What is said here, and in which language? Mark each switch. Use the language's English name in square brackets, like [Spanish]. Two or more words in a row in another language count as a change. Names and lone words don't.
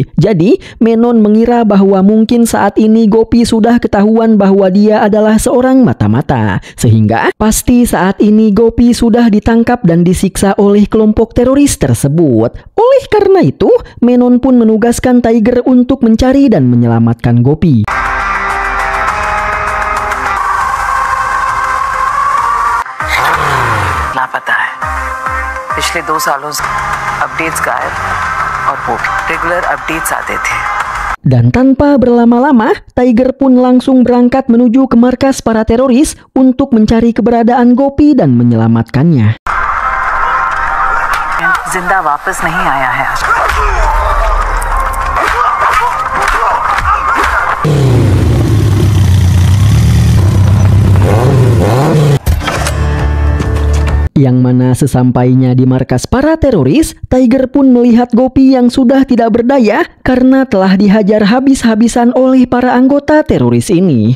[Indonesian] Jadi, Menon mengira bahwa mungkin saat ini Gopi sudah ketahuan bahwa dia adalah seorang mata-mata. Sehingga, pasti saat ini Gopi sudah ditangkap dan disiksa oleh kelompok teroris tersebut. Oleh karena itu, Menon pun menugaskan Tiger untuk mencari dan menyelamatkan Gopi. [Hindi] लापता है पिछले 2 सालों से अपडेट्स गायब और वो रेगुलर अपडेट्स आते थे. [Indonesian] Dan tanpa berlama-lama, Tiger pun langsung berangkat menuju ke markas para teroris untuk mencari keberadaan Gopi dan menyelamatkannya. [Hindi] जिंदा वापस नहीं आया है. [Indonesian] Yang mana sesampainya di markas para teroris, Tiger pun melihat Gopi yang sudah tidak berdaya karena telah dihajar habis-habisan oleh para anggota teroris ini.